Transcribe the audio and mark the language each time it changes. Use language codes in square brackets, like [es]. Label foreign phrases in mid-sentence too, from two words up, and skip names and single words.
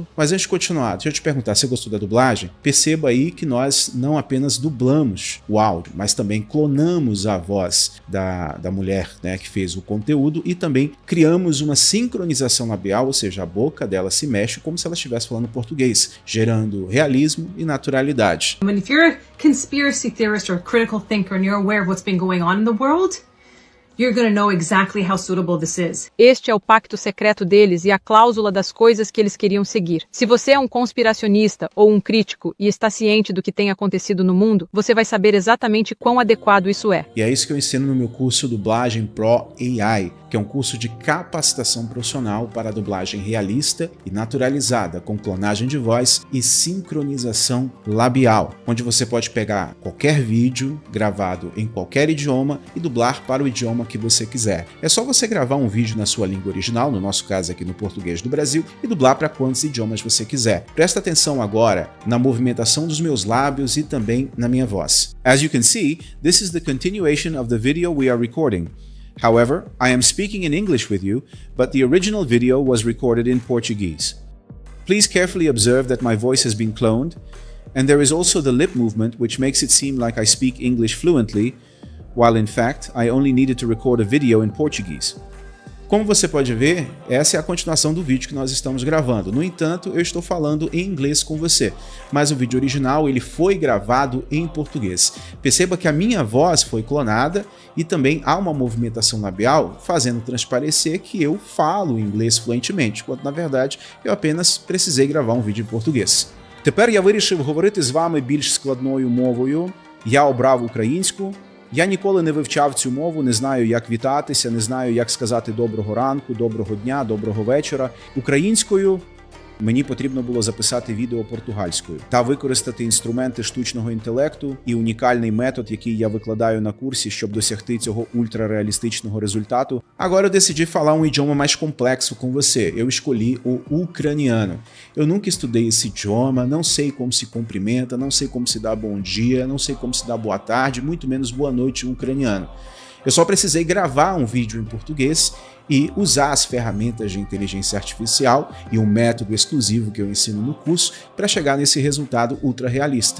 [pt] Mas antes de continuar, deixa eu te perguntar, você gostou da dublagem? Perceba aí que nós não apenas dublamos o áudio, mas também clonamos a voz da mulher, que fez o conteúdo e também criamos uma sincronização labial, ou seja, a boca dela se mexe como se ela estivesse falando português, gerando realismo e naturalidade. [en] I mean, if you're a conspiracy theorist or a critical thinker and you're aware of what's been going on in the world, you're going to know exactly how suitable this is. [pt] Este é o pacto secreto deles e a cláusula das coisas que eles queriam seguir. Se você é um conspiracionista ou um crítico e está ciente do que tem acontecido no mundo, você vai saber exatamente quão adequado isso é. E é isso que eu ensino no meu curso Dublagem Pro AI, que é um curso de capacitação profissional para a dublagem realista e naturalizada, com clonagem de voz e sincronização labial, onde você pode pegar qualquer vídeo gravado em qualquer idioma e dublar para o idioma que você quiser. É só você gravar um vídeo na sua língua original, no nosso caso aqui no português do Brasil, e dublar para quantos idiomas você quiser. Presta atenção agora na movimentação dos meus lábios e também na minha voz. [en] As you can see, this is the continuation of the video we are recording. However, I am speaking in English with you, but the original video was recorded in Portuguese. Please carefully observe that my voice has been cloned, and there is also the lip movement which makes it seem like I speak English fluently, while in fact I only needed to record a video in Portuguese. [pt] Como você pode ver, essa é a continuação do vídeo que nós estamos gravando. No entanto, eu estou falando em inglês com você, mas o vídeo original ele foi gravado em português. Perceba que a minha voz foi clonada e também há uma movimentação labial fazendo transparecer que eu falo inglês fluentemente, quando na verdade eu apenas precisei gravar um vídeo em português. [uk] Тепер я вирішив говорити з вами більш складною мовою. Я обрав українську. Я ніколи не вивчав цю мову, не знаю, як вітатися, не знаю, як сказати доброго ранку, доброго дня, доброго вечора. Українською мені потрібно було записати відео португальською та використати інструменти штучного інтелекту і унікальний метод, який я викладаю на курсі, щоб досягти цього ультрареалістичного результату. [pt] Agora eu decidi falar um idioma mais complexo com você. Eu escolhi o ucraniano. Eu nunca estudei esse idioma, não sei como se cumprimenta, não sei como se dá bom dia, não sei como se dá boa tarde, muito menos boa noite em ucraniano. Eu só precisei gravar um vídeo em português e usar as ferramentas de inteligência artificial e um método exclusivo que eu ensino no curso para chegar nesse resultado ultra realista.